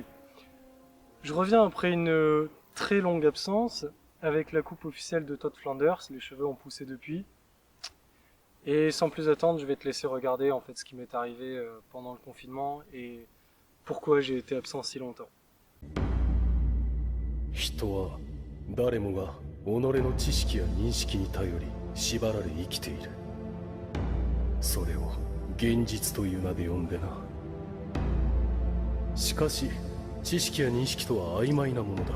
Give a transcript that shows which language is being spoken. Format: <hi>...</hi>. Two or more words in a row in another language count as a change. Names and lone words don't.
<fr>Je reviens après une très longue absence avec la coupe officielle de Todd Flanders, les cheveux ont poussé depuis. Et sans plus attendre, je vais te laisser regarder en fait ce qui m'est arrivé pendant le confinement et pourquoi j'ai été absent si longtemps.</fr> <ja>人は誰もが己の知識や認識に頼り縛られ生きている。それを現実という名で呼んでな。しかし知識や認識とは曖昧なものだ。</ja>